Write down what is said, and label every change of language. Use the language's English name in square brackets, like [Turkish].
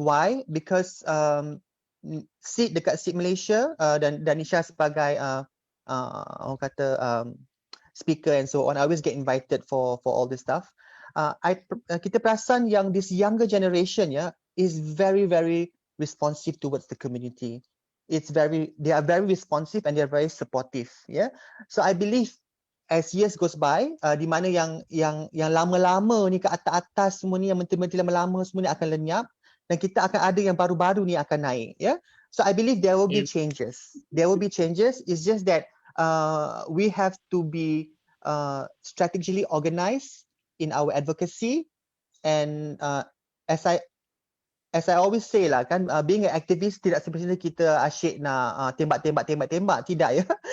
[English] Why? Because SEED [Malay] dekat SEED Malaysia dan Nisha sebagai orang kata [English] speaker and so on, I always get invited for all this stuff. [Malay] Kita perasan yang [English] this younger generation is very responsive towards the community. They are very responsive and they are very supportive. So I believe as years goes by, [Malay] di mana yang lama-lama ni ke atas semua ni, yang menteri-menteri lama-lama semua ni akan lenyap dan kita akan ada yang baru-baru ni akan naik. [English] So I believe there will be changes. There will be changes. It's just that we have to be strategically organized in our advocacy, and as I always say lah kan, being an activist [Malay] tidak semestinya kita asyik nak tembak, tidak ya.